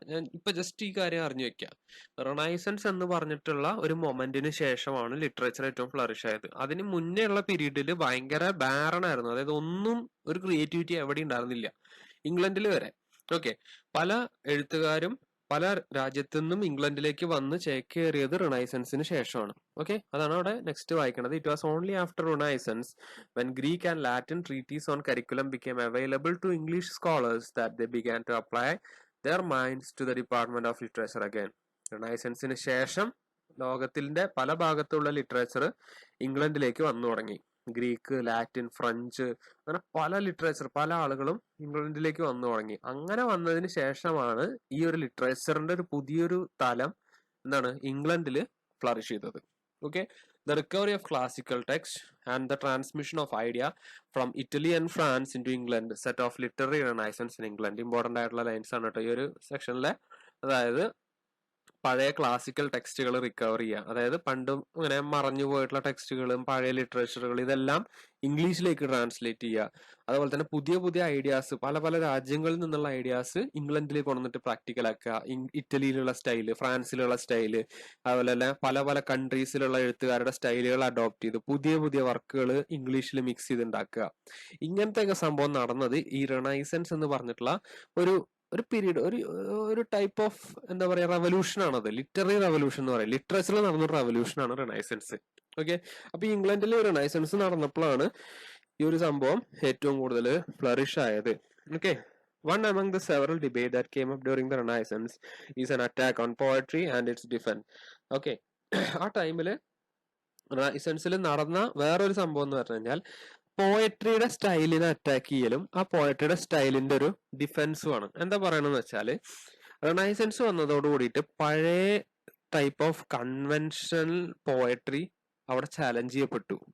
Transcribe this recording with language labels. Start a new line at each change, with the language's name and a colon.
Malayalam: ഞാൻ ഇപ്പൊ ജസ്റ്റ് ഈ കാര്യം അറിഞ്ഞു വെക്കാം. റൊണൈസൻസ് എന്ന് പറഞ്ഞിട്ടുള്ള ഒരു മൊമെന്റിന് ശേഷമാണ് ലിറ്ററേച്ചർ ഏറ്റവും ഫ്ലറിഷ് ആയത്. അതിന് മുന്നേ ഉള്ള പീരീഡിൽ ഭയങ്കര ബാരൺ ആയിരുന്നു. അതായത് ഒന്നും, ഒരു ക്രിയേറ്റിവിറ്റി എവിടെ ഉണ്ടായിരുന്നില്ല, ഇംഗ്ലണ്ടിൽ വരെ. ഓക്കെ, പല എഴുത്തുകാരും പല രാജ്യത്തു നിന്നും ഇംഗ്ലണ്ടിലേക്ക് വന്ന് ചേക്കേറിയത് റിനൈസൻസിന് ശേഷമാണ്. ഓക്കെ, അതാണ് അവിടെ നെക്സ്റ്റ് വായിക്കുന്നത്.
English: It was only after Renaissance when Greek and Latin treatises on curriculum became available to English scholars that they began to apply their minds to the department of literature again.
Malayalam: റിനൈസൻസിന് ശേഷം ലോകത്തിന്റെ പല ഭാഗത്തുള്ള literature ഇംഗ്ലണ്ടിലേക്ക് വന്നു തുടങ്ങി. Greek, Latin, French, അങ്ങനെ പല literature, പല ആളുകളും ഇംഗ്ലണ്ടിലേക്ക് വന്നു തുടങ്ങി. അങ്ങനെ വന്നതിന് ശേഷമാണ് ഈ ഒരു ലിറ്ററേച്ചറിന്റെ ഒരു പുതിയൊരു തലം എന്താണ് ഇംഗ്ലണ്ടിൽ ഫ്ലറിഷ് ചെയ്തത്.
English: Okay, the recovery of classical text and the transmission of idea from Italy and France into England set off literary renaissance in England.
Malayalam: Important ആയിട്ടുള്ള ലൈൻസ് ആണ് കേട്ടോ ഈ ഒരു സെക്ഷനിലെ. അതായത് പഴയ ക്ലാസിക്കൽ ടെക്സ്റ്റുകൾ റിക്കവർ ചെയ്യുക, അതായത് പണ്ടും ഇങ്ങനെ മറഞ്ഞു പോയിട്ടുള്ള ടെക്സ്റ്റുകളും പഴയ ലിറ്ററേച്ചറുകൾ ഇതെല്ലാം ഇംഗ്ലീഷിലേക്ക് ട്രാൻസ്ലേറ്റ് ചെയ്യുക. അതുപോലെ തന്നെ പുതിയ പുതിയ ഐഡിയാസ്, പല പല രാജ്യങ്ങളിൽ നിന്നുള്ള ഐഡിയാസ് ഇംഗ്ലണ്ടിലേക്ക് കൊണ്ടുവന്നിട്ട് പ്രാക്ടിക്കൽ ആക്കുക. ഇറ്റലിയിലുള്ള സ്റ്റൈല്, ഫ്രാൻസിലുള്ള സ്റ്റൈല്, അതുപോലെ തന്നെ പല പല കൺട്രീസിലുള്ള എഴുത്തുകാരുടെ സ്റ്റൈലുകൾ അഡോപ്റ്റ് ചെയ്ത് പുതിയ പുതിയ വർക്കുകൾ ഇംഗ്ലീഷിൽ മിക്സ് ചെയ്ത് ഉണ്ടാക്കുക. ഇങ്ങനത്തെ സംഭവം നടന്നത് ഈ റിനൈസൻസ് എന്ന് പറഞ്ഞിട്ടുള്ള ഒരു പീരീഡ്, ഒരു ടൈപ്പ് ഓഫ് എന്താ പറയാ റെവല്യൂഷൻ ആണത്. ലിറ്റററി റെവല്യൂഷൻ എന്ന് പറയും. ലിറ്ററേച്ചറിൽ നടന്ന റെവല്യൂഷൻ ആണ് റിനൈസൻസ്. ഓക്കെ, അപ്പൊ ഇംഗ്ലണ്ടിൽ റിനൈസൻസ് നടന്നപ്പോഴാണ് ഈ ഒരു സംഭവം ഏറ്റവും കൂടുതൽ ഫ്ലറിഷ് ആയത്.
English: Okay, one among the several debate that came up during the Renaissance is an attack on poetry and its defense.
Malayalam: Okay, ആ ടൈമില് റിനൈസൻസിൽ നടന്ന വേറൊരു സംഭവം എന്ന് പറഞ്ഞു കഴിഞ്ഞാൽ പോയട്രിയുടെ സ്റ്റൈലിനെ അറ്റാക്ക് ചെയ്യലും ആ പോയട്രിയുടെ സ്റ്റൈലിന്റെ ഒരു ഡിഫെൻസും ആണ്. എന്താ പറയണെന്ന് വെച്ചാല് റിനൈസൻസ് വന്നതോട് കൂടിയിട്ട് പഴയ ടൈപ്പ് ഓഫ് കൺവെൻഷണൽ പോയട്രി അവിടെ ചാലഞ്ച് ചെയ്യപ്പെട്ടു.